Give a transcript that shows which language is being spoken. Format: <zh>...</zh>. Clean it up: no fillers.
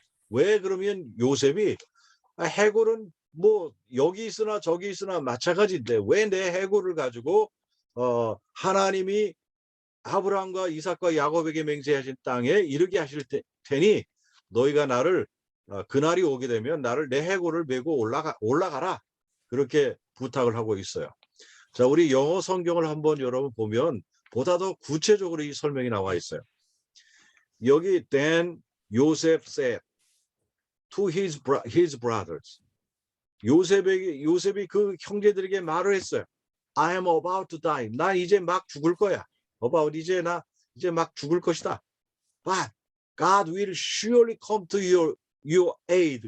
<ko>왜 그러면 요셉이 해골은 뭐 여기 있으나 저기 있으나 마찬가지인데 왜 내 해골을 가지고 하나님이 아브라함과 이삭과 야곱에게 맹세하신 땅에 이르게 하실 테니 너희가 나를 그날이 오게 되면 나를 내 해골을 메고 올라가라. 그렇게 부탁을 하고 있어요. 자, 우리 영어 성경을 한번 여러분 보면 보다 더 구체적으로 이 설명이 나와 있어요.</ko> <en>여기 then Joseph said to his brothers.</en> <ko>요셉이 그 형제들에게 말을 했어요.</ko> <en>I am about to die. 나 이제 막 죽을 거야.</en> <ko>about 이제 막 죽을 것이다.</ko> <en>But God will surely come to your aid.</en>